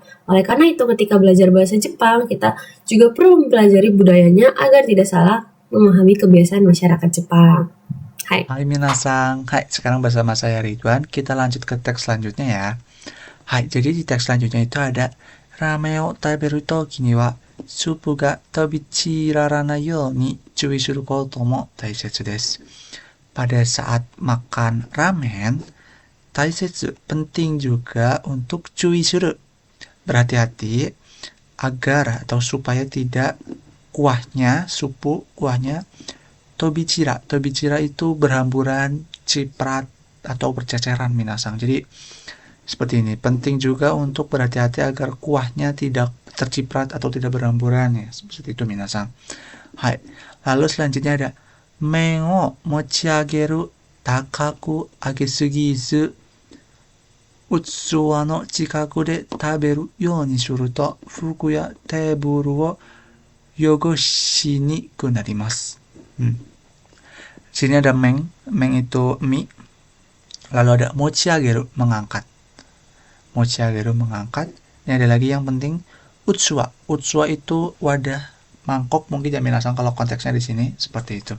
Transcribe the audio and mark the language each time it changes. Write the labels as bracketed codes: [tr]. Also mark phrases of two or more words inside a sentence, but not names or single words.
[id] Oleh karena itu, ketika belajar bahasa Jepang, kita juga perlu mempelajari budayanya agar tidak salah memahami kebiasaan masyarakat Jepang. Hai. Hai minasang, hai, sekarang bersama saya Ridwan, kita lanjut ke teks selanjutnya ya. Hai, jadi di teks selanjutnya itu ada [ja] ラーメン を 食べる とき に は スープ が 飛び散らない よう に 注意 する こと も 大切 です. [id] Pada saat makan ramen, taisetsu penting juga untuk [ja] 注意 する. [id] Berhati-hati agar atau supaya tidak supu kuahnya tobichira. Tobichira itu berhamburan, ciprat atau berceceran minasang. Jadi seperti ini, penting juga untuk berhati-hati agar kuahnya tidak terciprat atau tidak berhamburan ya, seperti itu minasang. Hai. Lalu selanjutnya ada [ja] 麺 を 持ち上げる 高く 上げすぎず 器 の 近く で 食べる よう に すると 服 や テーブル を 汚し に くく なります. [id] Sini ada meng itu mie. Lalu ada mochiageru, mengangkat. Mochiageru, mengangkat. Ini ada lagi yang penting, utsuwa. Utsuwa itu wadah, mangkok mungkin ya minasang kalau konteksnya di sini seperti itu.